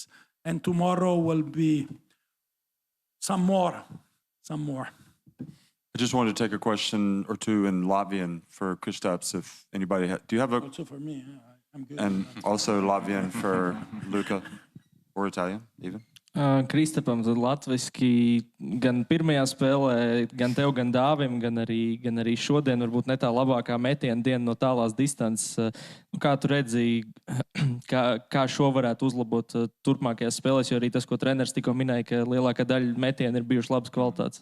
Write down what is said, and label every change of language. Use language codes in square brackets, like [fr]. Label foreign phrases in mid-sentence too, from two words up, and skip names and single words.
[en] And tomorrow will be some more. I just wanted to take a question or two in Latvian for Kristaps, if anybody do you have a... Also for me, yeah, I'm good. And also Latvian for Luka, or Italian even? [lv] Kristapam latviski gan pirmajā spēlē, gan tev, gan Dāvim, gan arī šodien varbūt ne tā labākā metiena diena no tālās distances. Kā tu redzi, kā šo varētu uzlabot turpmākajās spēlēs, jo arī tas, ko treneris tikko minēja, ka lielākā daļa metiena ir bijuši labas kvalitātes?